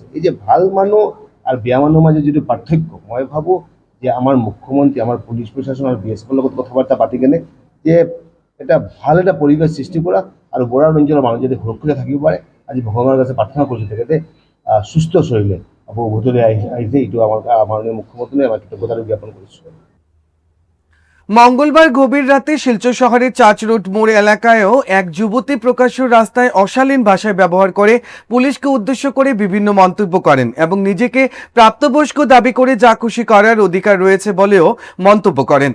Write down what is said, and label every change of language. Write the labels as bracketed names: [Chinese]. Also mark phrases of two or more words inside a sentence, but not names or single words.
[Assamese] এই যে ভাল মানুহ আৰু বেয়া মানুহৰ মাজত যিটো পাৰ্থক্য, মই ভাবোঁ যে আমাৰ মুখ্যমন্ত্ৰী, আমাৰ পুলিচ প্ৰশাসন আৰু বিএসএফৰ লগত কথা বাৰ্তা পাতি কেনে যে এটা ভাল এটা পৰিৱেশ সৃষ্টি কৰা, আৰু বৰাৰ অঞ্চলৰ মানুহ যদি সুৰক্ষিত থাকিব পাৰে। আজি ভগৱানৰ কাছে প্ৰাৰ্থনা কৰিছোঁ তেখেতে সুস্থ শৰীৰে আকৌ উভতলৈ আহিছে। এইটো আমাৰ মাননীয় মুখ্যমন্ত্ৰীলৈ আমাৰ কৃতজ্ঞতা জ্ঞাপন কৰিছোঁ। [Bangla] মঙ্গলবার গভীর রাতে শিলচর শহরের চার্চ রোড মোড় এলাকায়ও এক যুবতী প্রকাশ্য রাস্তায় অশালীন ভাষায় ব্যবহার করে পুলিশকে উদ্দেশ্য করে বিভিন্ন মন্তব্য করেন এবং নিজেকে প্রাপ্তবয়স্ক দাবি করে যা খুশি করার অধিকার রয়েছে বলেও মন্তব্য করেন।